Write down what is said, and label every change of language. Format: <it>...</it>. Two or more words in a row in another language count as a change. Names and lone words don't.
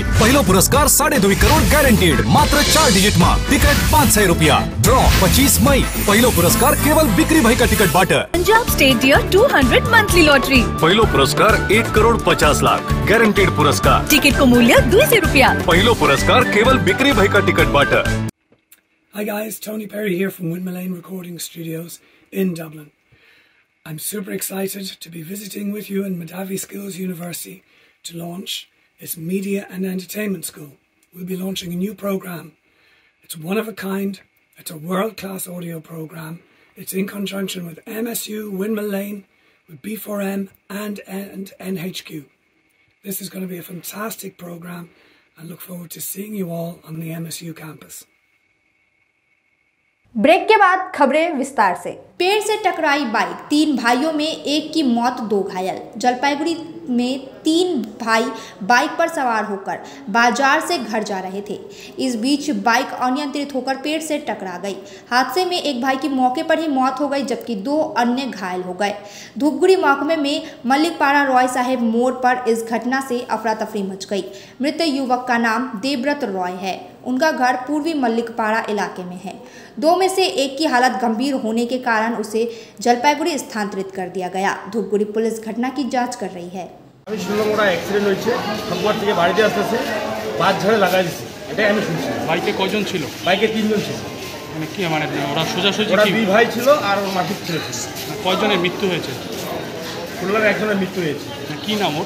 <ne>पहिलो पुरस्कार 2.5 करोड़ गारंटीड, मात्र 4 डिजिट मा। टिकट 500 रुपया। ड्रॉ 25 मई। पहिलो पुरस्कार केवल बिक्री भएका टिकट बाट। पंजाब स्टेट बियर 200 मंथली लॉटरी। पहिलो पुरस्कार 1 करोड़ 50 लाख गारंटीड पुरस्कार। टिकट को मूल्य 200 रुपया। पहिलो पुरस्कार केवल बिक्री भएका टिकट बाट।</ne> <en>Hi guys, Tony Perry here from Windmill Recording Studios in Dublin. I'm super excited to be visiting with you in Madavi Skills University to launch its Media and Entertainment School. We'll be launching a new program. It's one of a kind. It's a world-class audio program. It's in conjunction with MSU, Windmill Lane, with B4M and NHQ. This is going to be a fantastic program. I look forward to seeing you all on the MSU campus.</en> <hi>ब्रेक के बाद खबरें विस्तार से। पेड़ से टकराई बाइक, 3 भाइयों में एक की मौत, 2 घायल। जलपाईगुड़ी में 3 भाई बाइक पर सवार होकर बाजार से घर जा रहे थे। इस बीच बाइक अनियंत्रित होकर पेड़ से टकरा गई। हादसे में एक भाई की मौके पर ही मौत हो गई, जबकि 2 अन्य घायल हो गए। धूपगुड़ी महकमे में मल्लिकपाड़ा रॉय साहेब मोड़ पर इस घटना से अफरा तफरी मच गई। मृत युवक का नाम देवव्रत रॉय है। उनका घर पूर्वी मल्लिकपाड़ा इलाके में है। 2 में से एक की हालत गंभीर होने के कारण उसे जलपाईगुड़ी स्थानांतरित कर दिया गया। धूपगुड़ी पुलिस घटना की जांच कर रही है।</hi> <bn>আমি শুনলাম ওরা অ্যাক্সিডেন্ট হয়েছে, ঠাকুর থেকে বাড়িতে আসতেছে, বাস ঝাড়ে লাগাই দিচ্ছে, এটাই আমি শুনছি। বাইকে কয়জন ছিল? বাইকে 3 জন ছিল। মানে কি মানে ওরা সোজাসুজি ওরা কি 2 ভাই ছিল আর ওর মাসিক ছিল। কয়জনের মৃত্যু হয়েছে? শুনলাম একজনের মৃত্যু হয়েছে। কি নাম ওর?</bn>